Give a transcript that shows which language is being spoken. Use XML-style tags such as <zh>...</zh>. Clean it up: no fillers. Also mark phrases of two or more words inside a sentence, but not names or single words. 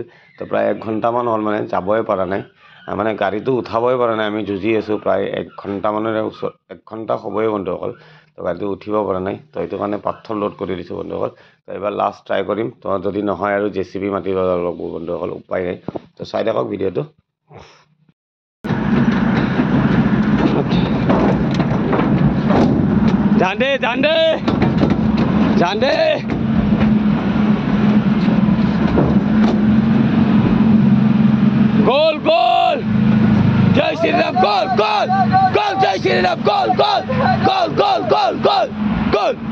<as>তো প্ৰায় 1 ঘণ্টামান হ'ল, মানে যাবই পৰা নাই, মানে গাড়ীটো উঠাবই পৰা নাই। আমি যুঁজি আছোঁ প্ৰায় 1 ঘণ্টামানৰে ওচৰত, 1 ঘণ্টা হ'বই বন্ধুসকল। তো গাড়ীটো উঠিব পৰা নাই। তো সেইটো কাৰণে পাথৰ লোড কৰি দিছোঁ বন্ধুসকল। তো এইবাৰ</as> <en>last try</en> <as>কৰিম। তো যদি নহয় আৰু JCB মাতিব লাগিব বন্ধুসকল, উপায় নাই। তো চাই থাকক ভিডিঅ'টো।</as> <hi>जान दे जान दे जान दे गोल गोल जय श्री राम गोल गोल गोल जय श्री राम गोल गोल गोल गोल गोल गोल गोल</hi>